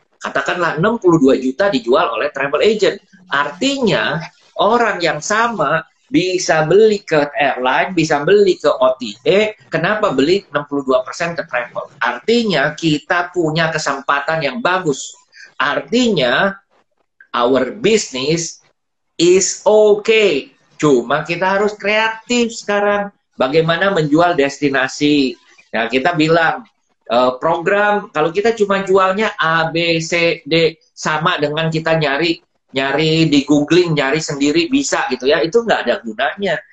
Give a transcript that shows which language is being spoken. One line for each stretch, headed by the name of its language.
Indonesian: Katakanlah 62 juta dijual oleh travel agent. Artinya, orang yang sama bisa beli ke airline, bisa beli ke OTA. Kenapa beli 62% ke travel? Artinya kita punya kesempatan yang bagus. Artinya
English: our business is okay.
Indonesian: Cuma kita harus kreatif sekarang. Bagaimana menjual destinasi. Nah, kita bilang program, kalau kita cuma jualnya A, B, C, D, sama dengan kita nyari di googling, nyari sendiri bisa gitu ya, itu nggak ada gunanya.